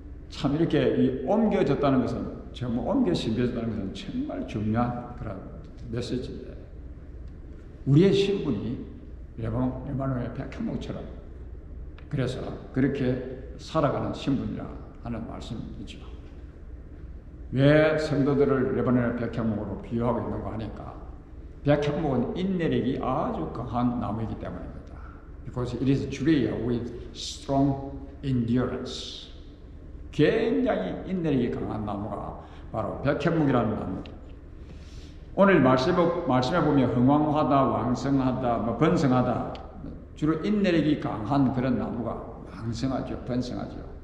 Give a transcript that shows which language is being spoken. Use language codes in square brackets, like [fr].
[ko] 참 이렇게 옮겨졌다는 것은, 정말 옮겨 심겨졌다는 것은 정말 중요한 그런 메시지인데 우리의 신분이 레바논의 백향목처럼 그래서 그렇게 살아가는 신분이라 하는 말씀이죠. 왜 성도들을 레바논의 백향목으로 비유하고 있는가 하니까 백향목은 인내력이 아주 강한 나무이기 때문입니다. [en] Because it is a tree with strong endurance. [ko] 굉장히 인내력이 강한 나무가 바로 백향목이라는 나무. 오늘 말씀에 보면 흥왕하다, 왕성하다, 번성하다, 주로 인내력이 강한 그런 나무가 왕성하죠, 번성하죠.